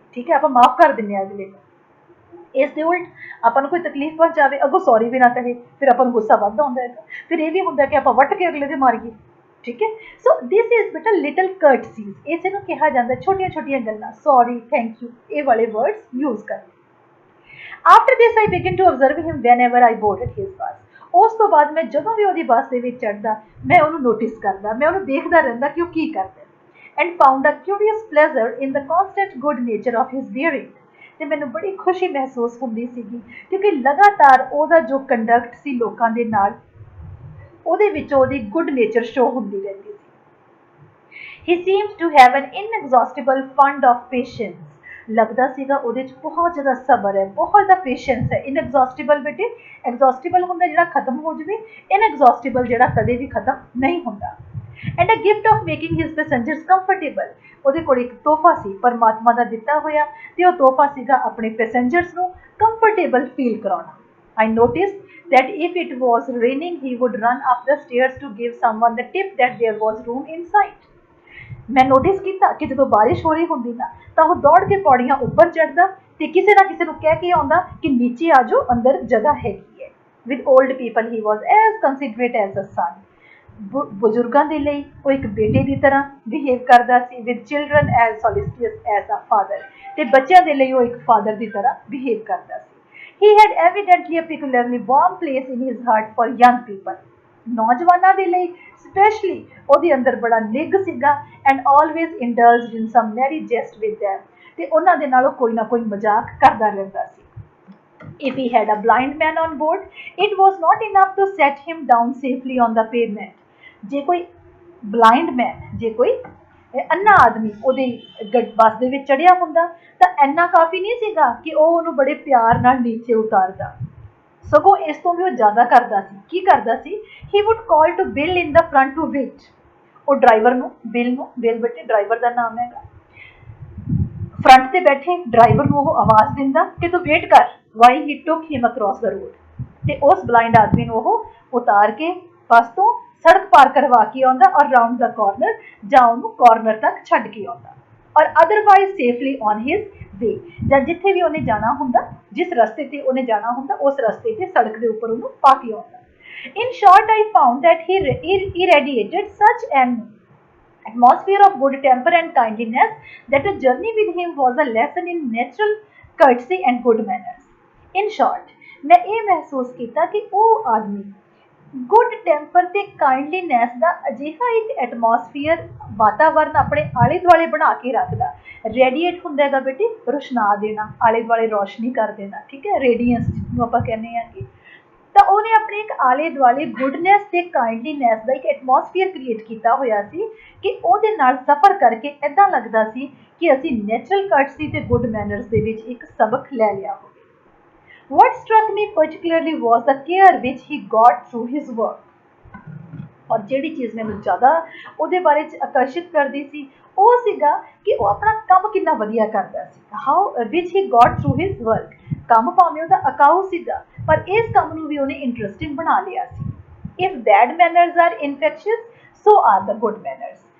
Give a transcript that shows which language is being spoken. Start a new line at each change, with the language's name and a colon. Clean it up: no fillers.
Punjabi: ਠੀਕ ਹੈ, ਆਪਾਂ ਮਾਫ ਕਰ ਦਿੰਦੇ ਹਾਂ ਅਗਲੇ ਨੂੰ. ਇਸ ਦੇ ਉਲਟ ਆਪਾਂ ਨੂੰ ਕੋਈ ਤਕਲੀਫ ਪਹੁੰਚਾਵੇ, ਅੱਗੋਂ ਸੌਰੀ ਵੀ ਨਾ ਕਹੇ, ਫਿਰ ਆਪਾਂ ਨੂੰ ਗੁੱਸਾ ਵੱਧ ਆਉਂਦਾ ਹੈਗਾ. ਫਿਰ ਇਹ ਵੀ ਹੁੰਦਾ ਕਿ ਆਪਾਂ ਵੱਟ ਕੇ ਅਗਲੇ ਦੇ ਮਾਰੀਏ. ਠੀਕ ਹੈ,
English: So this is ਬੇਟਾ little courtesies.
Punjabi: ਇਸੇ ਨੂੰ ਕਿਹਾ ਜਾਂਦਾ ਛੋਟੀਆਂ ਛੋਟੀਆਂ ਗੱਲਾਂ, ਸੌਰੀ, ਥੈਂਕ ਯੂ, ਇਹ ਵਾਲੇ ਵਰਡਸ ਯੂਜ਼ ਕਰਦੇ.
English: After this I began to observe him whenever I boarded his bus.
Punjabi: ਉਸ ਤੋਂ ਬਾਅਦ ਮੈਂ ਜਦੋਂ ਵੀ ਉਹਦੀ ਬੱਸ ਦੇ ਵਿੱਚ ਚੜ੍ਹਦਾ ਮੈਂ ਉਹਨੂੰ ਨੋਟਿਸ ਕਰਦਾ, ਮੈਂ ਉਹਨੂੰ ਦੇਖਦਾ ਰਹਿੰਦਾ ਕਿ ਉਹ ਕੀ ਕਰਦਾ.
English: And found a curious pleasure in the constant good nature of his bearing.
Punjabi: ਤੇ ਮੈਨੂੰ ਬੜੀ ਖੁਸ਼ੀ ਮਹਿਸੂਸ ਹੁੰਦੀ ਸੀਗੀ ਕਿਉਂਕਿ ਲਗਾਤਾਰ ਉਹਦਾ ਜੋ ਕੰਡਕਟ ਸੀ ਲੋਕਾਂ ਦੇ ਨਾਲ, ਉਹਦੇ ਵਿੱਚੋਂ ਉਹਦੀ ਗੁੱਡ ਨੇਚਰ ਸ਼ੋ ਹੁੰਦੀ ਰਹਿੰਦੀ ਸੀ.
English: He seemed to have an inexhaustible fund of patience.
Punjabi: ਲੱਗਦਾ ਸੀਗਾ ਉਹਦੇ 'ਚ ਬਹੁਤ ਜ਼ਿਆਦਾ ਸਬਰ ਹੈ, ਬਹੁਤ ਜ਼ਿਆਦਾ ਪੇਸ਼ੈਂਸ ਹੈ. ਇਨਐਗਜ਼ੌਸਟਿਬਲ ਬੇਟੇ, ਐਗਜ਼ੌਸਟਿਬਲ ਹੁੰਦਾ ਜਿਹੜਾ ਖਤਮ ਹੋ ਜਾਵੇ, ਇਨਐਗਜ਼ੌਸਟਿਬਲ ਜਿਹੜਾ ਕਦੇ ਵੀ ਖਤਮ ਨਹੀਂ ਹੁੰਦਾ.
English: And a gift of making his passengers comfortable.
Punjabi: ਉਹਦੇ ਕੋਲ ਇੱਕ ਤੋਹਫਾ ਸੀ ਪਰਮਾਤਮਾ ਦਾ ਦਿੱਤਾ ਹੋਇਆ, ਤੇ ਉਹ ਤੋਹਫਾ ਸੀਗਾ ਆਪਣੇ ਪੈਸੇਂਜਰਸ ਨੂੰ ਕੰਫਰਟੇਬਲ ਫੀਲ ਕਰਾਉਣਾ.
English: I noticed that if it was raining, he would run up the stairs to give someone the tip that there was room inside.
Punjabi: ਮੈਂ ਨੋਟਿਸ ਕੀਤਾ ਕਿ ਜਦੋਂ ਬਾਰਿਸ਼ ਹੋ ਰਹੀ ਹੁੰਦੀ ਨਾ ਤਾਂ ਉਹ ਦੌੜ ਕੇ ਪੌੜੀਆਂ ਉੱਪਰ ਚੜ੍ਹਦਾ ਤੇ ਕਿਸੇ ਨਾ ਕਿਸੇ ਨੂੰ ਕਹਿ ਕੇ ਆਉਂਦਾ ਕਿ ਨੀਚੇ ਆ ਜਾਓ, ਅੰਦਰ ਜਗ੍ਹਾ ਹੈਗੀ ਹੈ.
English: With old people he was as considerate as the sun.
Punjabi: ਬਜ਼ੁਰਗਾਂ ਦੇ ਲਈ ਉਹ ਇੱਕ ਬੇਟੇ ਦੀ ਤਰ੍ਹਾਂ ਬਿਹੇਵ ਕਰਦਾ ਸੀ,
English: with children as solicitous as a father,
Punjabi: ਤੇ ਬੱਚਿਆਂ ਦੇ ਲਈ ਉਹ ਇੱਕ ਫਾਦਰ ਦੀ ਤਰ੍ਹਾਂ ਬਿਹੇਵ ਕਰਦਾ ਸੀ।
English: He had evidently a particularly warm place in his heart for young people.
Punjabi: ਨੌਜਵਾਨਾਂ ਦੇ ਲਈ ਸਪੈਸ਼ਲੀ ਉਹਦੇ ਅੰਦਰ ਬੜਾ ਨਿੱਘ ਸੀਗਾ,
English: and always indulged in some merry jest with them,
Punjabi: ਤੇ ਉਹਨਾਂ ਦੇ ਨਾਲ ਉਹ ਕੋਈ ਨਾ ਕੋਈ ਮਜ਼ਾਕ ਕਰਦਾ ਰਹਿੰਦਾ ਸੀ।
English: If he had a blind man on board, it was not enough to set him down safely on the pavement.
Punjabi: ਜੇ ਕੋਈ ਬਲਾਈਂਡ ਮੈਨ, ਜੇ ਕੋਈ ਅੰਨਾ ਆਦਮੀ ਉਹਦੇ ਬੱਸ ਦੇ ਵਿੱਚ ਚੜਿਆ ਹੁੰਦਾ ਤਾਂ ਇੰਨਾ ਕਾਫੀ ਨਹੀਂ ਸੀਗਾ ਕਿ ਉਹ ਉਹਨੂੰ ਬੜੇ ਪਿਆਰ ਨਾਲ ਨੀਚੇ ਉਤਾਰਦਾ, ਸਗੋਂ ਇਸ ਤੋਂ ਵੀ ਉਹ ਜ਼ਿਆਦਾ ਕਰਦਾ ਸੀ। ਕੀ ਕਰਦਾ ਸੀ?
English: He would call to Bill in the front to wait.
Punjabi: ਉਹ ਡਰਾਈਵਰ ਨੂੰ, ਬਿਲ ਬੇਟੇ ਡਰਾਈਵਰ ਦਾ ਨਾਮ ਹੈਗਾ, ਫਰੰਟ ਤੇ ਬੈਠੇ ਡਰਾਈਵਰ ਨੂੰ ਉਹ ਆਵਾਜ਼ ਦਿੰਦਾ ਕਿ ਤੂੰ ਵੇਟ ਕਰ,
English: why he took him across the road,
Punjabi: ਤੇ ਉਸ ਬਲਾਈਂਡ ਆਦਮੀ ਨੂੰ ਉਹ ਉਤਾਰ ਕੇ ਬੱਸ ਤੋਂ ਸੜਕ ਪਾਰ ਕਰਵਾ ਕੇ ਆਉਂਦਾ ਔਰ ਰਾਉਂਡ ਦਾ ਕਾਰਨਰ ਜਾਂ ਉਹਨੂੰ ਕਾਰਨਰ ਤੱਕ ਛੱਡ ਕੇ ਆਉਂਦਾ,
English: or otherwise safely on his way,
Punjabi: ਜਾਂ ਜਿੱਥੇ ਵੀ ਉਹਨੇ ਜਾਣਾ ਹੁੰਦਾ, ਜਿਸ ਰਸਤੇ ਤੇ ਉਹਨੇ ਜਾਣਾ ਹੁੰਦਾ ਉਸ ਰਸਤੇ ਤੇ ਸੜਕ ਦੇ ਉੱਪਰ ਉਹਨੂੰ ਪਾ ਕੇ ਆਉਂਦਾ।
English: In short, I found that he irradiated such an atmosphere of good temper and kindliness that a journey with him was a lesson in natural courtesy and good manners. In short,
Punjabi: मैं ਇਹ ਮਹਿਸੂਸ ਕੀਤਾ ਕਿ ਉਹ ਆਦਮੀ good temper ਤੇ ਕਾਈਂਡਲੀਨੈਸ ਦਾ ਅਜਿਹਾ ਇੱਕ atmosphere, ਵਾਤਾਵਰਨ ਆਪਣੇ ਆਲੇ ਦੁਆਲੇ ਬਣਾ ਕੇ ਰੱਖਦਾ। ਰੇਡੀਏਟ ਹੁੰਦਾ ਹੈਗਾ ਬੇਟੇ, ਰੋਸ਼ਨਾ ਦੇਣਾ, ਆਲੇ ਦੁਆਲੇ ਰੋਸ਼ਨੀ ਕਰ ਦੇਣਾ, ਠੀਕ ਹੈ, ਰੇਡੀਅੰਸ ਜਿਹਨੂੰ ਆਪਾਂ ਕਹਿੰਦੇ ਹਾਂ ਕਿ, ਤਾਂ ਉਹਨੇ ਆਪਣੇ ਇੱਕ ਆਲੇ ਦੁਆਲੇ ਗੁੱਡਨੈਸ ਤੇ ਕਾਈਂਡਲੀਨੈਸ ਦਾ ਇੱਕ ਐਟਮੋਸਫੀਅਰ ਕ੍ਰੀਏਟ ਕੀਤਾ ਹੋਇਆ ਸੀ ਕਿ ਉਹਦੇ ਨਾਲ ਸਫ਼ਰ ਕਰਕੇ ਇੱਦਾਂ ਲੱਗਦਾ ਸੀ ਕਿ ਅਸੀਂ ਨੈਚੁਰਲ ਕਰਟਸੀ ਤੇ ਗੁੱਡ ਮੈਨਰਸ ਦੇ ਵਿੱਚ ਇੱਕ ਸਬਕ ਲੈ ਲਿਆ ਹੋਵੇ।
English: What struck me particularly was the care which he got through his work.
Punjabi: ਔਰ ਜਿਹੜੀ ਚੀਜ਼ ਮੈਨੂੰ ਜ਼ਿਆਦਾ ਉਹਦੇ ਬਾਰੇ 'ਚ ਆਕਰਸ਼ਿਤ ਕਰਦੀ ਸੀ ਉਹ ਸੀਗਾ ਕਿ ਉਹ ਆਪਣਾ ਕੰਮ ਕਿੰਨਾ ਵਧੀਆ ਕਰਦਾ ਸੀ।
English: How which he got through his work.
Punjabi: ਕੰਮ ਭਾਵੇਂ ਉਹਦਾ ਅਕਾਊ ਸੀਗਾ ਪਰ ਇਸ ਕੰਮ ਨੂੰ ਵੀ ਉਹਨੇ ਇੰਟਰਸਟਿੰਗ ਬਣਾ ਲਿਆ ਸੀ।
English: If bad manners are infectious so are the good manners.